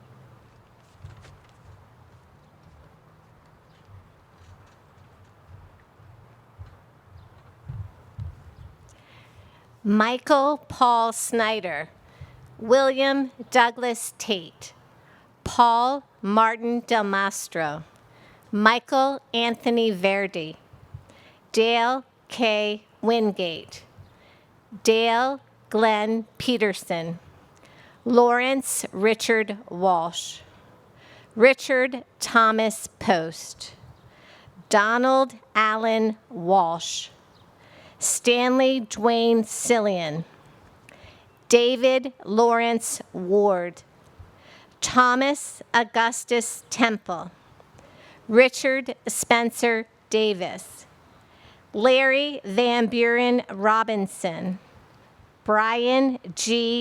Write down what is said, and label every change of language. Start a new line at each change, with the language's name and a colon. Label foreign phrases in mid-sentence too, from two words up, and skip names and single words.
English: Michael Paul Snyder, William Douglas Tate, Paul Martin Del Mastro, Michael Anthony Verdi, Dale K. Wingate, Dale Glenn Peterson, Lawrence Richard Walsh, Richard Thomas Post, Donald Allen Walsh, Stanley Dwayne Cillian, David Lawrence Ward, Thomas Augustus Temple, Richard Spencer Davis, Larry Van Buren Robinson, Brian G.